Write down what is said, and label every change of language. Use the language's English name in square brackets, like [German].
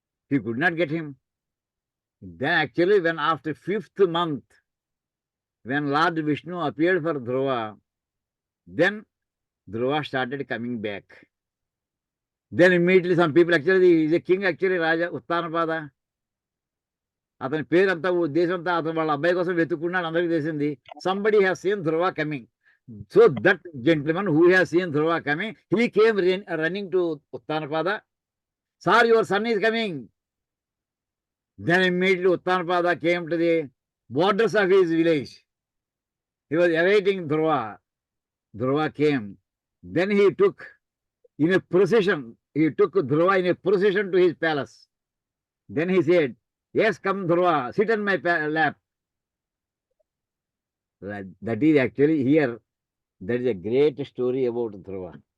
[English] He could not get him. Then actually, when after 5th month, when Lord Vishnu appeared for Dhruva, then Dhruva started coming back. Then immediately some people, actually, he is a king, actually, Raja Uttanapada. [Telugu] అతని పేరంతా దేశంతా అతను వాళ్ళ అబ్బాయి కోసం వెతుక్కున్నాడు, అందరికీ తెలిసింది. [English] Somebody has seen Dhruva coming. So that gentleman who has seen Dhruva coming, he came running to Uttanapada. Sir, your son is coming. Then immediately Uttanapada came to the borders of his village. He was awaiting Dhruva. Dhruva came. Then he took in a procession, he took Dhruva in a procession to his palace. Then he said, yes, come Dhruva, sit on my lap. That is actually here, that is a great story about Dhruva.